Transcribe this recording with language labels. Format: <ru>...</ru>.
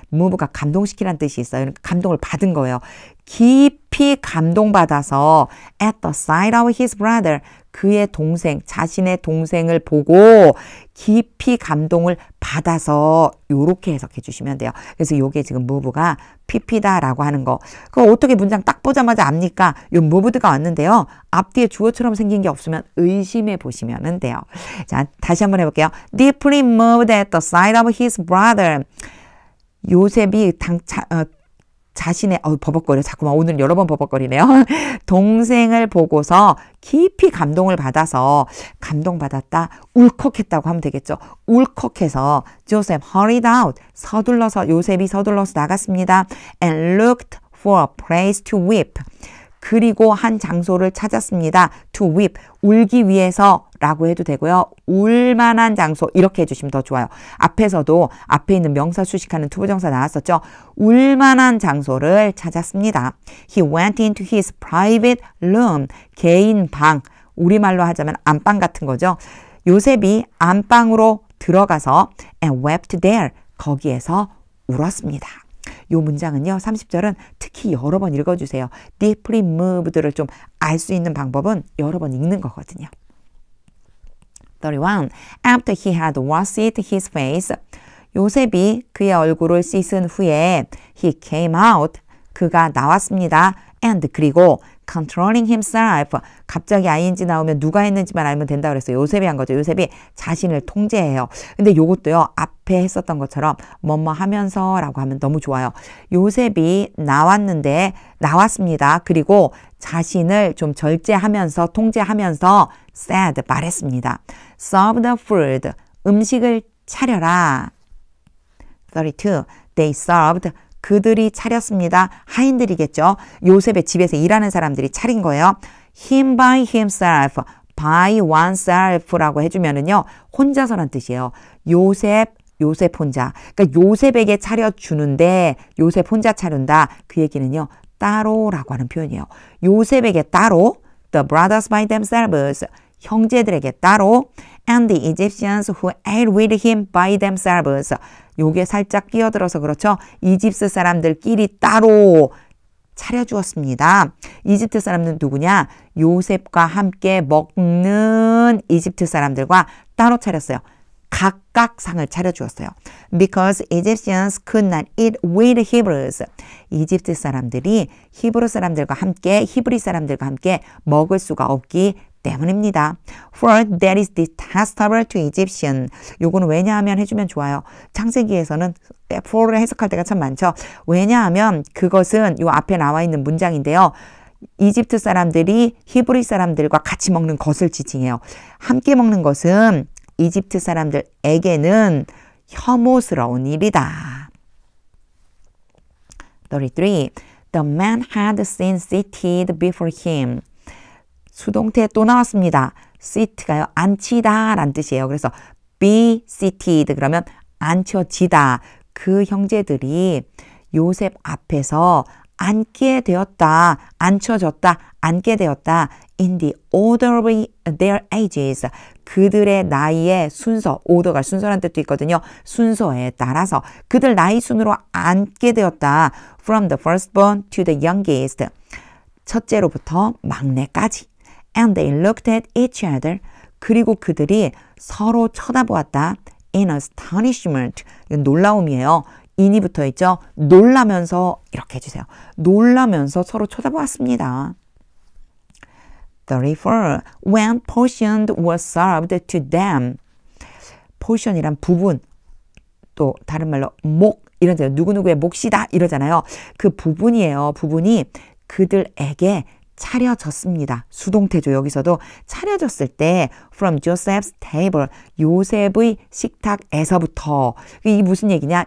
<ko>move가 감동시키라는 뜻이 있어요. 그러니까 감동을 받은 거예요. 깊이 감동받아서</ko> <en>at the sight of his brother</en> <ko>그의 동생, 자신의 동생을 보고 깊이 감동을 받아서 요렇게 해석해 주시면 돼요. 그래서 요게 지금 move가 pp다라고 하는 거. 그거 어떻게 문장 딱 보자마자 압니까? 요 moved가 왔는데요. 앞뒤에 주어처럼 생긴 게 없으면 의심해 보시면 돼요. 자, 다시 한번 해볼게요.</ko> <en>Deeply moved at the sight of his brother.</en> <ko>요셉이 자신의 버벅거려. 자꾸만 오늘 여러 번 버벅거리네요. 동생을 보고서 깊이 감동을 받아서 감동받았다. 울컥했다고 하면 되겠죠. 울컥해서</ko> <en>Joseph hurried out.</en> <ko>요셉이 서둘러서 나갔습니다.</ko> <en>And looked for a place to weep.</en> <ko>그리고 한 장소를 찾았습니다.</ko> <en>To weep.</en> <ko>울기 위해서 라고 해도 되고요. 울만한 장소 이렇게 해주시면 더 좋아요. 앞에서도 앞에 있는 명사 수식하는 투부정사 나왔었죠. 울만한 장소를 찾았습니다.</ko> <en>He went into his private room.</en> <ko>개인 방. 우리말로 하자면 안방 같은 거죠. 요셉이 안방으로 들어가서</ko> <en>and wept there.</en> <ko>거기에서 울었습니다. 요 문장은요. 30절은 특히 여러 번 읽어주세요.</ko> <en>deeply moved</en> <ko>를 좀 알 수 있는 방법은 여러 번 읽는 거거든요. 31.</ko> <en>After he had washed his face,</en> <ko>요셉이 그의 얼굴을 씻은 후에</ko> <en>he came out,</en> <ko>그가 나왔습니다. and 그리고</ko> <en>controlling himself,</en> <ko>갑자기 ing 나오면 누가 했는지만 알면 된다 그랬어요. 요셉이 한 거죠. 요셉이 자신을 통제해요. 근데 요것도요. 앞에 했었던 것처럼 뭐뭐 하면서 라고 하면 너무 좋아요. 요셉이 나왔습니다. 그리고 자신을 좀 절제하면서 통제하면서 said, 말했습니다.</ko> <en>serve the food,</en> <ko>음식을 차려라. 32.</ko> <en>They served,</en> <ko>그들이 차렸습니다. 하인들이겠죠. 요셉의 집에서 일하는 사람들이 차린 거예요.</ko> <en>him by himself, by oneself라고 해주면은요.</en> <ko>혼자서란 뜻이에요. 요셉 혼자. 그러니까 요셉에게 차려주는데 요셉 혼자 차린다. 그 얘기는요. 따로라고 하는 표현이에요. 요셉에게 따로,</ko> <en>the brothers by themselves,</en> <ko>형제들에게 따로,</ko> <en>and the Egyptians who ate with him by themselves.</en> <ko>요게 살짝 끼어들어서 그렇죠. 이집트 사람들끼리 따로 차려주었습니다. 이집트 사람들은 누구냐? 요셉과 함께 먹는 이집트 사람들과 따로 차렸어요. 각각 상을 차려주었어요.</ko> <en>Because Egyptians could not eat with Hebrews.</en> <ko>이집트 사람들이 히브리 사람들과 함께 먹을 수가 없기 때문입니다.</ko> <en>For that is detestable to Egyptian.</en> <ko>요거는 왜냐하면 해주면 좋아요. 창세기에서는 for를 해석할 때가 참 많죠. 왜냐하면 그것은 요 앞에 나와 있는 문장인데요. 이집트 사람들이 히브리 사람들과 같이 먹는 것을 지칭해요. 함께 먹는 것은 이집트 사람들에게는 혐오스러운 일이다. 33.</ko> <en>The man had been seated before him.</en> <ko>수동태 또 나왔습니다. seat가요. 앉히다 라는 뜻이에요. 그래서 be seated 그러면 앉혀지다. 그 형제들이 요셉 앞에서 앉게 되었다, 앉혀졌다, 앉게 되었다.</ko> <en>In the order of their ages.</en> <ko>그들의 나이의 순서, 오더가 순서란 뜻도 있거든요. 순서에 따라서 그들 나이 순으로 앉게 되었다.</ko> <en>From the firstborn to the youngest.</en> <ko>첫째로부터 막내까지.</ko> <en>And they looked at each other.</en> <ko>그리고 그들이 서로 쳐다보았다.</ko> <en>In astonishment.</en> <ko>이건 놀라움이에요. in이 붙어 있죠. 놀라면서 이렇게 해주세요. 놀라면서 서로 쳐다보았습니다. 34.</ko> <en>When portion was served to them.</en> <ko>portion이란 부분, 또 다른 말로 목 이런 데요. 누구누구의 몫이다 이러잖아요. 그 부분이에요. 부분이 그들에게 차려졌습니다. 수동태죠. 여기서도 차려졌을 때</ko> <en>from Joseph's table,</en> <ko>요셉의 식탁에서부터. 이 무슨 얘기냐?</ko>